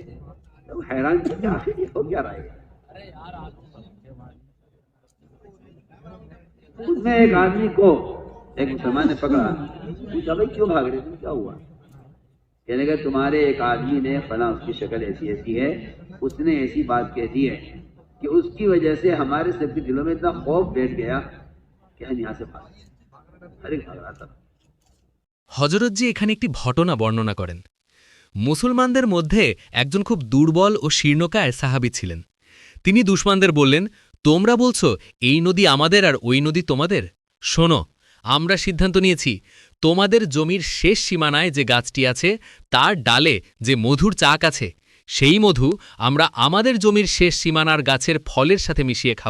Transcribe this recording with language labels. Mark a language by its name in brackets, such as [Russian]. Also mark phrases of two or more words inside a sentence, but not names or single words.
[Urdu] لوگ حیران تھے کہ آخر یہ ہو کیا رہا ہے. اس میں ایک آدمی کو ایک مسلمان نے پکڑا, پوچھا بھائی کیوں بھاگ رہے تھے, کیا ہوا؟ کہنے لگا تمہارے ایک آدمی نے فلاں, اس کی شکل ایسی ایسی ہے, اس نے ایسی بات کہہ دی ہے کہ اس کی وجہ سے ہمارے سب کے دلوں میں اتنا خوف بیٹھ گیا کہ ہم یہاں سے ہر ایک بھاگ رہا تھا. [Bangla] হযরতজি এখানে একটি ঘটনা বর্ণনা করেন। মুসলমানদের মধ্যে একজন খুব দুর্বল ও শীর্ণকায় সাহাবী ছিলেন। তিনি দুশমনদের বললেন, তোমরা বলছো এই নদী আমাদের আর ওই নদী তোমাদের। শোনো, আমরা সিদ্ধান্ত নিয়েছি তোমাদের জমির শেষ সীমানায় যে গাছটি আছে তার ডালে যে মধুর চাক আছে সেই মধু আমরা আমাদের জমির শেষ সীমানার গাছের ফলের সাথে মিশিয়ে খাব।